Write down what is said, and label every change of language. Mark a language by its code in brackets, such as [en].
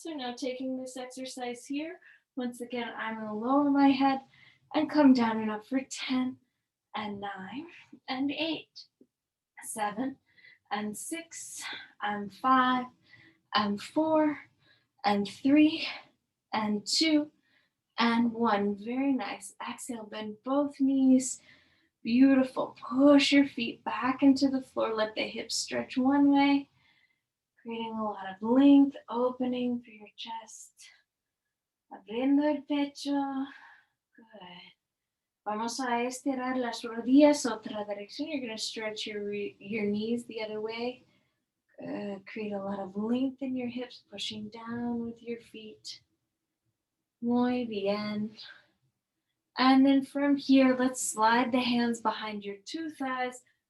[en] So now taking this exercise here. Once again, I'm going to lower my head and come down and up for 10 and 9 and 8, 7 and 6 and 5 and 4 and 3 and 2 and 1. Very nice. Exhale, bend both knees. Beautiful. Push your feet back into the floor. Let the hips stretch one way, creating a lot of length, opening for your chest. [es] Abriendo el pecho. [en] Good. [es] Vamos a estirar las rodillas otra dirección. [en] You're going to stretch your knees the other way. Good. Create a lot of length in your hips, pushing down with your feet. [es] Muy bien. [en] And then from here, let's slide the hands behind your two thighs.